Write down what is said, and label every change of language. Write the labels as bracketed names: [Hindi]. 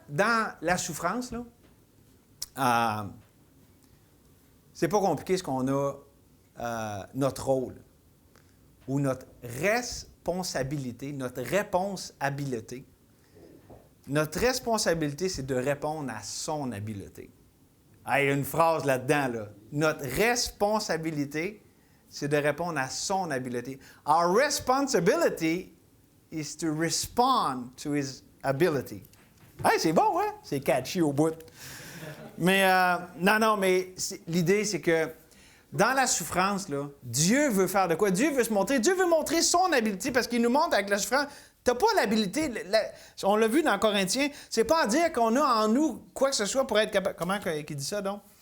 [French] Dans la souffrance, là, c'est pas compliqué ce qu'on a, notre rôle ou notre responsabilité, notre réponse-habileté. Notre responsabilité, c'est de répondre à son habileté. Il y a une phrase là-dedans, là. Notre responsabilité, c'est de répondre à son habileté. [English] Our responsibility is to respond to his ability. [French] C'est bon, hein? C'est catchy au bout. Mais, mais l'idée, c'est que dans la souffrance, là, Dieu veut faire de quoi? Dieu veut se montrer. Dieu veut montrer son habileté parce qu'il nous montre avec la souffrance. Tu n'as pas l'habilité, on l'a vu dans Corinthiens, c'est pas à dire qu'on a en nous quoi que ce soit pour être capable. Comment il dit ça, donc?